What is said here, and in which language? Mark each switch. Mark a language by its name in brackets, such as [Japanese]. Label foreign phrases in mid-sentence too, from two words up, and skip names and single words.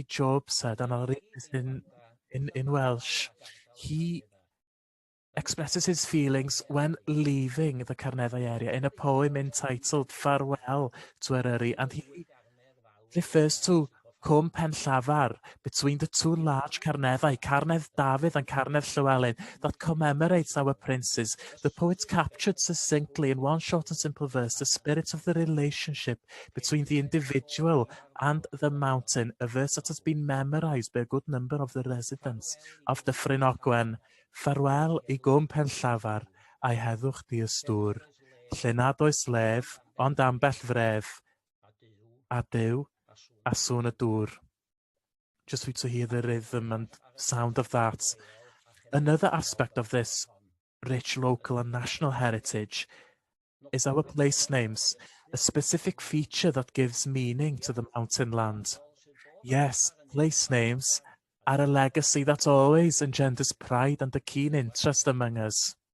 [English] Job said, and I'll read this in Welsh, he expresses his feelings when leaving the Carneddau area in a poem entitled Farewell to Eryri, and he refers to Cwm Pen Llafar, between the two large Carneddau, Carnedd Dafydd and Carnedd Llywelyn, that commemorates our princes. The poet captured succinctly in one short and simple verse the spirit of the relationship between the individual and the mountain, a verse that has been memorized by a good number of the residents of Dyffryn Ogwen. [Welsh] Farewell I Cwm Pen Llafar, a'i heddwch di ystŵr, lle nad oes lef, ond ambell fref, adew, a sŵn y dŵr. [English] Just for you to hear the rhythm and sound of that. Another aspect of this rich local and national heritage is our place names, a specific feature that gives meaning to the mountain land. Yes, place names are a legacy that always engenders pride and a keen interest among us.